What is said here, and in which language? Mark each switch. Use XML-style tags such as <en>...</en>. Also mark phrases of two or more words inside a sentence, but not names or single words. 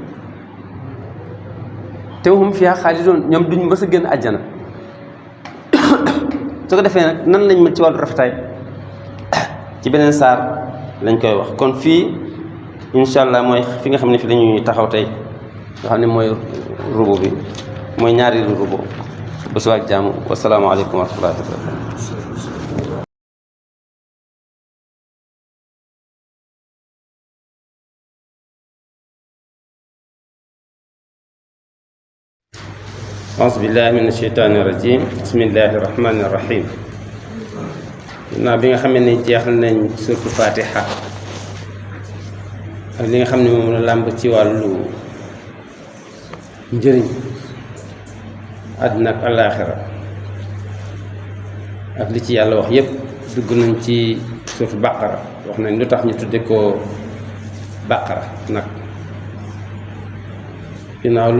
<wo>te</wo> <ar>هم فيها خالدون</ar> <wo>ñoom duñ mës a génn àjjana su ko defee nag nan lañ mën ci wàllu rafetaay ci beneen saar lañ koy wax kon fii</wo> <ar>إن شاء الله</ar> <wo>mooy fi nga xam ne fi la ñuy taxaw tey nga xam ne mooy rubu bi mooy ñaari rubu ba suba ak jàmm</wo> <ar>والسلام عليكم ورحمة الله وبركاته أعوذ بالله من الشيطان الرجيم بسم الله الرحمن الرحيم</ar> <wo>naa bi nga xam ne jeexal nañ suratu Fatiha ak li nga xam ne moom la làmb ci wàllu njëriñ àddina ak alaaxira ak li ci yàlla wax yépp dugg nañ ci suratu Baqara wax nañ lu tax ñu tudde ko Baqara nag ginnaaw</wo>